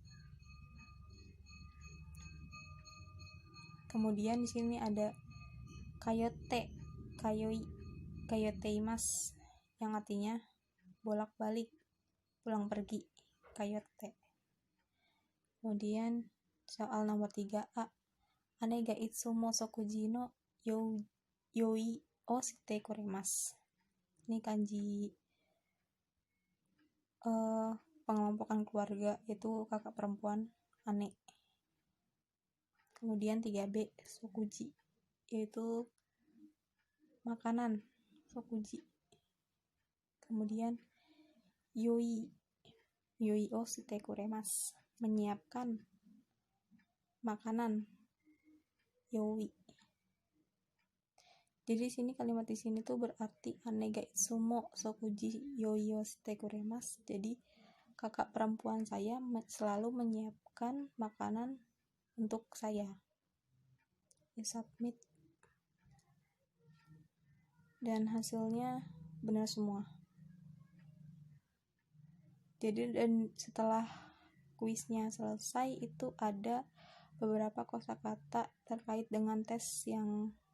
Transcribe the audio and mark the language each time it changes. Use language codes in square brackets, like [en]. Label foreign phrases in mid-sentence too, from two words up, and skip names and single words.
[id] Kemudian di sini ada [ja] 通って、通っています, [id] yang artinya bolak-balik, pulang pergi, kayote. Kemudian soal nomor 3A, [ja] 姉がいつも食事の用意をしてくれます. [id] Ini kanji pengelompokan keluarga, itu kakak perempuan ane. Kemudian 3B, sokuji, yaitu makanan, sokuji. [ja] Kemudian 用意をしてくれます, [id] menyiapkan makanan, yoi. Jadi sini kalimat di sini tuh berarti [ja] 姉がいつも食事用意をしてくれます. [id] Jadi kakak perempuan saya selalu menyiapkan makanan untuk saya. Ya, submit. Dan hasilnya benar semua. Jadi dan setelah kuisnya selesai itu ada beberapa kosakata terkait dengan tes yang